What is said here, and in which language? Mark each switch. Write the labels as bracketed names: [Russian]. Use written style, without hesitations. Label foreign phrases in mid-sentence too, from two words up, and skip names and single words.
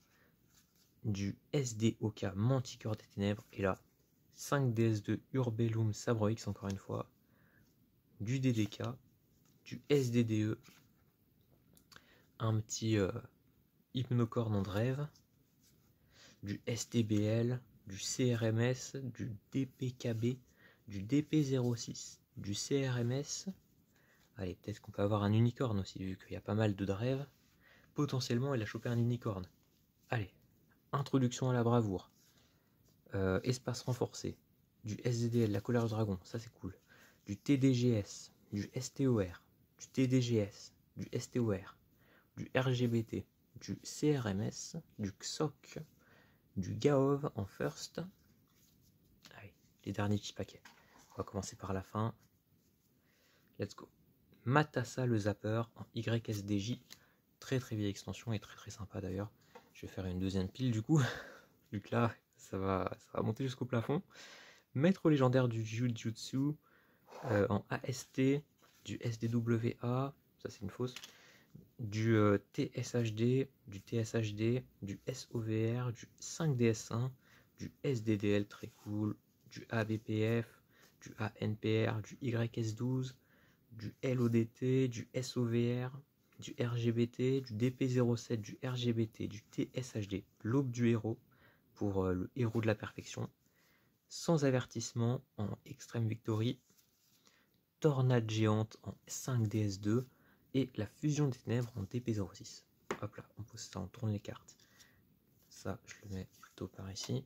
[French] du SDOK Manticore des Ténèbres, et là 5DS2 Urbellum Sabre X encore une fois, du DDK, du SDDE, un petit Hypnocorne en Drève, du STBL, du CRMS, du DPKB, du DP06, du CRMS. Allez, peut-être qu'on peut avoir un unicorne aussi, vu qu'il y a pas mal de Drèves. Potentiellement, il a chopé un unicorne. Allez, introduction à la bravoure. Espace renforcé. Du SDDL, la colère du dragon, ça c'est cool. Du TDGS, du STOR, du TDGS, du STOR, du RGBT, du CRMS, du XOC, du GAOV en first. Allez, les derniers petits paquets. On va commencer par la fin. [English] Let's go. [French] Matassa le zapper en YSDJ. Très très vieille extension et très très sympa d'ailleurs. Je vais faire une deuxième pile du coup. Vu que là, ça va monter jusqu'au plafond. Maître légendaire du Jujutsu en AST, du SDWA, ça c'est une fausse, du TSHD, du TSHD, du SOVR, du 5DS1, du SDDL très cool, du ABPF, du ANPR, du YS12, du LODT, du SOVR, du RGBT, du DP07, du RGBT, du TSHD, l'aube du héros pour le héros de la perfection, sans avertissement en Extreme Victory, tornade géante en 5DS2 et la fusion des ténèbres en DP06. Hop là, on pose ça, on tourne les cartes. Ça, je le mets plutôt par ici.